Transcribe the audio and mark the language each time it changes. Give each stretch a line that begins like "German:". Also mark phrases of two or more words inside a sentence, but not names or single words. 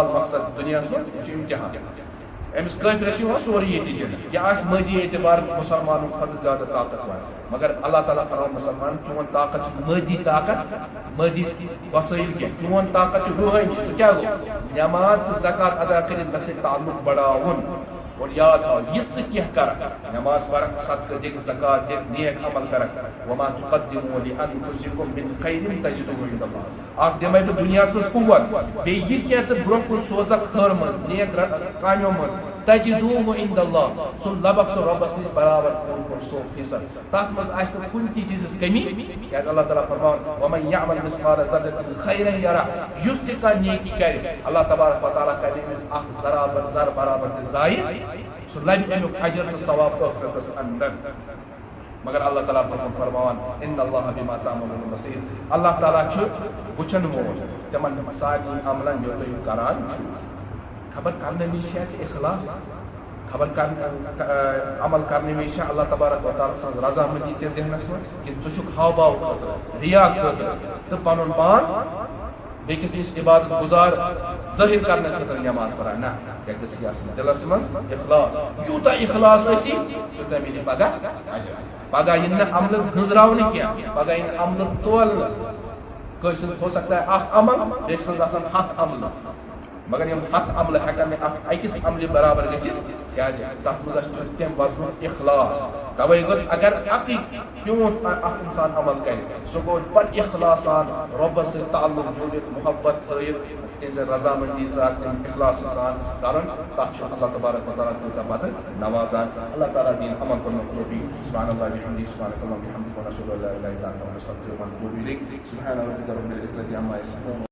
Kashmiri: مقصد دُنیاہس منٛز یہِ چھُ امتحان أمِس کٲفرس چھُ یِوان سورُے ییٚتہِ دِنہٕ یہِ آسہِ مادی اعتبار مُسلمانن کھۄتہٕ زیادٕ طاقتور مگر اللہ تعالیٰ فرماون مُسلمان چون طاقت چھُ مادی طاقت مادی وسٲیِل کینٛہہ چون طاقت چھُ روحٲنی سُہ کیٛاہ گوٚو نماز تہٕ زکات ادا کٔرِتھ مےٚ سۭتۍ تعلق بڑاوُن اور یاد تھاو یہ ژٕ کینٛہہ کرکھ نماز پرکھ صدقہ دِکھ زکات دِکھ نیک عمل کرکھ
Arabic: وما تقدموا لانفسکم من خیر تجدوه عند اللہ
Kashmiri: اکھ دِمے بہٕ دُنیاہس منٛز قوت بیٚیہِ یہِ کینٛہہ ژٕ برونٛہہ کُن سوزکھ خٲر منٛز نیک کامیو منٛز
Arabic: تجدوه عند اللہ
Kashmiri: سُہ لبکھ ژٕ رۄبس نِش برابر 100% تتھ منٛز آسہِ نہٕ کُنہِ تہِ چیٖزس کمی کیازِ اللہ تعالیٰ فرماون
Arabic: ومن يعمل مثقال ذرة خيرا يره
Kashmiri: یُس تہِ کانٛہہ نیکی کرِ
Arabic: اللہ تبارک و تعالیٰ
Kashmiri: کرِ أمِس اکھ زر برابر تہِ ضایع سُہ لبہِ امیُک اجر تہٕ ثواب ٲخرتس اندر مگر اللہ تعالیٰ فرماوان
Arabic: ان اللہ بما تعملون بصیر
Kashmiri: اللہ تعالیٰ چھُ وٕچھن وول تِمن سارنٕے عملن یوٚت تُہۍ کران چھِو خبر کرنے وِزِ چھِ اَسہِ اخلاص خبر عمل کرنے وِزِ چھِ
Arabic: اللہ تبارک و تعالیٰ
Kashmiri: سٕنٛز رضامندی ژےٚ ذہنس منٛز کہِ ژٕ چھُکھ ہاو باو خٲطرٕ ریا خٲطرٕ تہٕ پنُن پان بیٚکِس نِش عبادت گُزار ظٲہِر کرنہٕ خٲطرٕ نماز پران نہ ژےٚ گٔژھی آسٕنۍ دِلس منٛز اخلاص یوٗتاہ اخلاص ٲسی تیوٗتاہ مِلہِ پگاہ اجر پگاہ یِنہٕ نہٕ عملہٕ گٔنٛزراونہٕ کینٛہہ پگاہ یِنہٕ عملہٕ تولنہٕ کٲنٛسہِ سٕنٛز
Urdu: ہو سکتا ہے
Kashmiri: اکھ عمل بیٚکہِ سٕنٛز آسان 100 عملہٕ مگر یِم 100 عملہٕ ہٮ۪کن نہٕ اکھ أکِس عملہِ برابر گٔژھِتھ کیازِ تتھ منٛز آسہِ تمہِ وزنُک اخلاص توے گوٚژھ اگر اکٕے پیوٗنٛت اکھ انسان عمل کرِ سُہ گوٚو بڑٕ اخلاص سان رۄبس سۭتۍ تعلق جوٗڑِتھ محبت تھٲیِتھ تِہنٛزِ رضامندی سان اخلاص سان کرُن تتھ چھُ
Arabic: اللہ تبارک و تعالیٰ
Kashmiri: تیوٗتاہ پتہٕ نوازان اللہ تعالیٰ دِیِن عمل کرنُک توفیق
Arabic: سبحان اللہ وبحمدہ سبحانک اللہم وبحمدک ونشہدو ان لا اله الا انت ونستغفرک ونتوب الیک سبحان ربک رب العزة عما یصفون